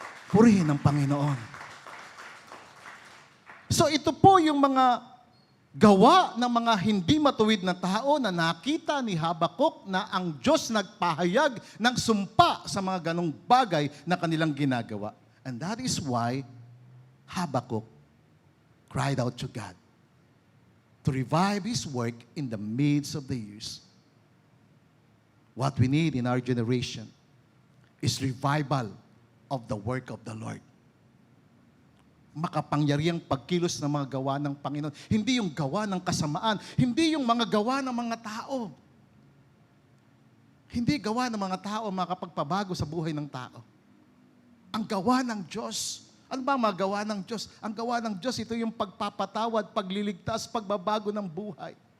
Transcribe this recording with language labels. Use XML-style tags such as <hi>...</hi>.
<tl>Purihin ang Panginoon. So ito po yung mga gawa ng mga hindi matuwid na tao na nakita ni Habakuk na ang Diyos nagpahayag ng sumpa sa mga ganong bagay na kanilang ginagawa.</tl> <en>And that is why Habakuk cried out to God to revive His work in the midst of the years. What we need in our generation is revival of the work of the Lord.</en> <tl>Makapangyarihang pagkilos ng mga gawa ng Panginoon. Hindi yung gawa ng kasamaan. Hindi yung mga gawa ng mga tao. Hindi gawa ng mga tao makapagpabago sa buhay ng tao. Ang gawa ng Diyos. Ano ba ang mga gawa ng Diyos? Ang gawa ng Diyos, ito yung pagpapatawad, pagliligtas, pagbabago ng buhay.</tl>